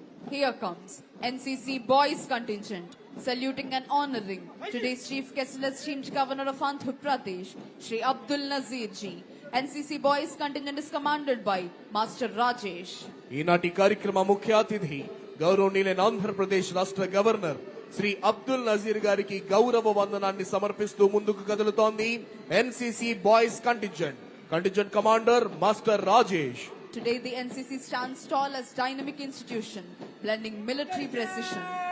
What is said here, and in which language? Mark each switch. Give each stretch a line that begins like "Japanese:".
English: Here comes NCC Boys contingent, saluting and honoring today's Chief Guest and esteemed Governor of Andhra Pradesh, Shri Abdul Nazir Ji. NCC Boys contingent is commanded by Master Rajesh.
Telugu: ఈనాటి కార్యక్రమ ముఖ్య అతిథి గౌరవనీయులైన ఆంధ్రప్రదేశ్ రాష్ట్ర governor Shri Abdul Nazir గారికి గౌరవ వందనాన్ని సమర్పిస్తూ ముందుకు కదులుతోంది NCC boys contingent. Contingent commander master Rajesh.
English: Today the NCC stands tall as dynamic institution, blending military precision.